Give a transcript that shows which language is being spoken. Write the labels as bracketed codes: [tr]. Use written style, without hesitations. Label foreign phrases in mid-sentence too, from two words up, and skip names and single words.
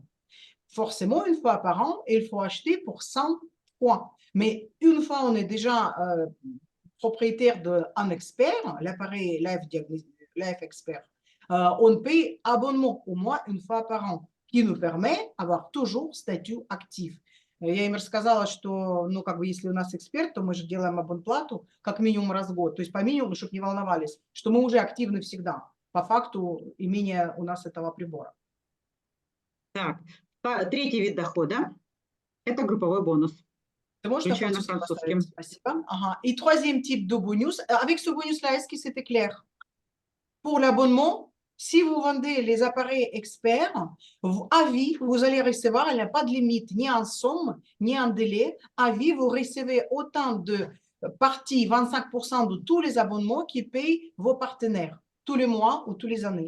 [fr] Forcément, une fois par an, il faut acheter pour 100 points. Mais une fois on est déjà propriétaire d'un expert, l'appareil Life Expert, on paye abonnement au moins une fois par an, qui nous permet d'avoir toujours statut actif. [ru] Я им рассказала, что, ну, как бы, если у нас эксперт, то мы же делаем абонплату как минимум раз в год. То есть по минимуму, чтобы не волновались, что мы уже активны всегда, по факту имения у нас этого прибора. Так, третий вид дохода – это групповой бонус. Ты можешь на французском поставить? Спасибо. Ага. [fr] Et troisième type de bonus. Avec ce bonus-là, est-ce que c'était clair? Pour l'abonnement, si vous vendez les appareils experts, à vie, vous allez recevoir, il n'y a pas de limite, ni en somme, ni en délai. À vie, vous recevez autant de parties, 25% de tous les abonnements qui payent vos partenaires, tous les mois ou tous les années.